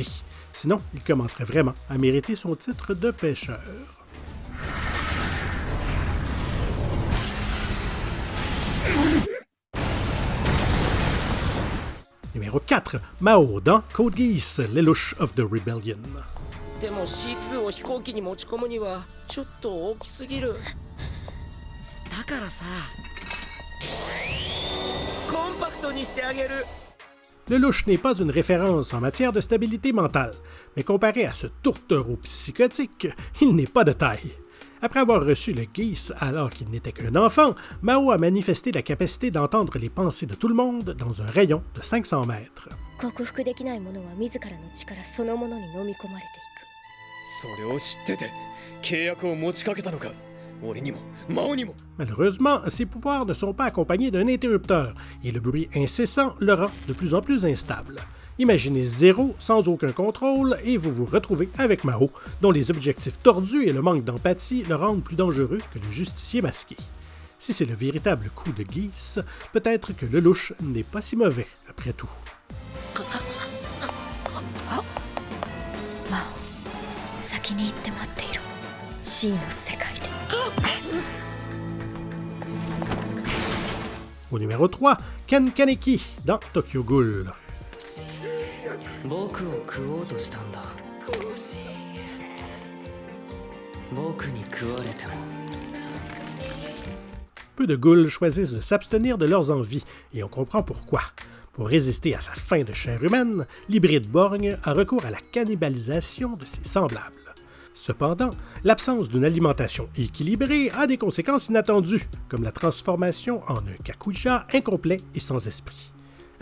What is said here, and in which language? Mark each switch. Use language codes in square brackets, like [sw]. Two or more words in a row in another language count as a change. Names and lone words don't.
[fr] Sinon, il commencerait vraiment à mériter son titre de pêcheur. Numéro 4, Mao dans Code Geass, Lelouch of the Rebellion. [ja] でも C2 を飛行機に持ち込むにはちょっと大きすぎる。だからさ、コンパクトにしてあげる。 [fr] Lelouch n'est pas une référence en matière de stabilité mentale, mais comparé à ce tourtereau psychotique, il n'est pas de taille. Après avoir reçu le Geass alors qu'il n'était qu'un enfant, Mao a manifesté la capacité d'entendre les pensées de tout le monde dans un rayon de 500 mètres. [ja] 克服できないものは自らの力そのものに飲み込まれていく。それを知ってて契約を持ちかけたのか。俺にもマオにも。 [fr] Malheureusement, ses pouvoirs ne sont pas accompagnés d'un interrupteur et le bruit incessant le rend de plus en plus instable. Imaginez Zéro sans aucun contrôle et vous vous retrouvez avec Mao, dont les objectifs tordus et le manque d'empathie le rendent plus dangereux que le justicier masqué. Si c'est le véritable coup de Geass, peut-être que Lelouch n'est pas si mauvais après tout. [ja] マオ、先に行って待っている。C の世界で。 [fr] Au numéro 3, Ken Kaneki dans Tokyo Ghoul. [ja] 僕を食おうとしたんだ。僕に食われても。 [fr] Peu de ghouls choisissent de s'abstenir de leurs envies, et on comprend pourquoi. Pour résister à sa faim de chair humaine, l'hybride borgne a recours à la cannibalisation de ses semblables. Cependant, l'absence d'une alimentation équilibrée a des conséquences inattendues, comme la transformation en un kakuja incomplet et sans esprit.